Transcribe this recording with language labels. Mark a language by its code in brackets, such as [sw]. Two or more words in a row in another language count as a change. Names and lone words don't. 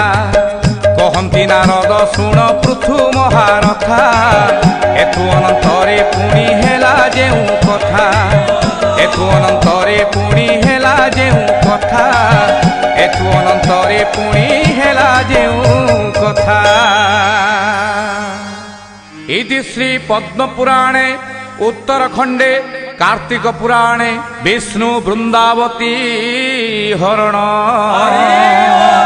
[or] କହନ୍ତି ନାରଦ ଶୁଣ ପୃଥୁ ମହାରଥା ଏଥୁ ଅନନ୍ତରେ ପୁଣି ହେଲା ଯେଉଁ କଥା। ଏଥୁ ଅନନ୍ତରେ ପୁଣି ହେଲା ଯେଉଁ କଥା। ଏଥୁ ଅନନ୍ତରେ ପୁଣି ହେଲା ଯେଉଁ କଥା। [sa] इति श्री पद्म पुराणे उत्तरखंडे कार्तिक पुराणे विष्णु वृंदावती हरण।